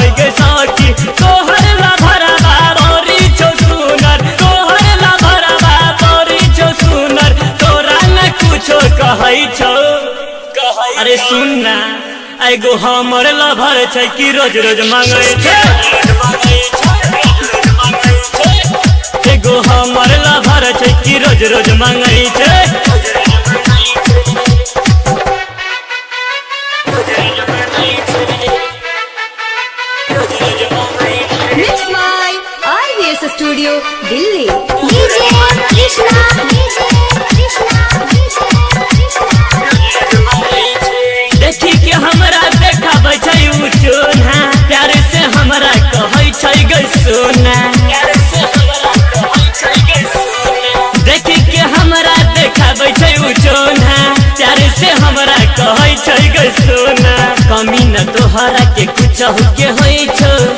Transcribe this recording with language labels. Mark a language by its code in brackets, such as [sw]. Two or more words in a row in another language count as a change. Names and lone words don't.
[mai] गे सखी तोहर ला भरावा बड़ी छौ सुनर तोहर ला भरावा बड़ी छौ सुनर तोरा न कुछो कहै छौ अरे सुनना एगो हमर लभर छै कि रोज रोज मांगे छै एगो हमर लभर छै कि रोज रोज मांगे छै [en] Mix by RVS Studio, Delhi. DJ Krishna, DJ Krishna, [mai] देखी के हमरा देखाबै छै उ चोना प्यार से हमरा कहै छै गे सोना देखी के हमरा देखाबै छै उ चोना प्यार से हमरा कहै छै गे सोना कमी न तोहरा के कुछ के होइ छौ